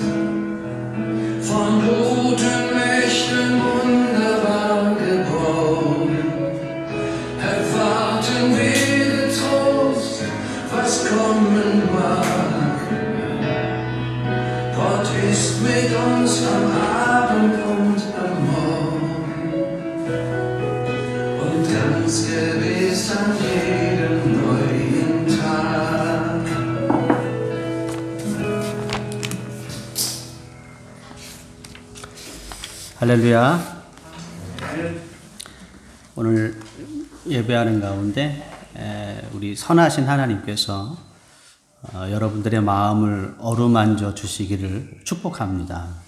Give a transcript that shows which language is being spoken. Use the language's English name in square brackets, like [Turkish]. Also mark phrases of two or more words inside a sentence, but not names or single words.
[German] Von guten Mächten wunderbar geborgen, erwarten wir getrost, was kommen mag. Gott ist mit uns am Abend und am Morgen und ganz gewiss an jedem neuen Tag. [Korean] 할렐루야. 오늘 예배하는 가운데 우리 선하신 하나님께서 여러분들의 마음을 어루만져 주시기를 축복합니다.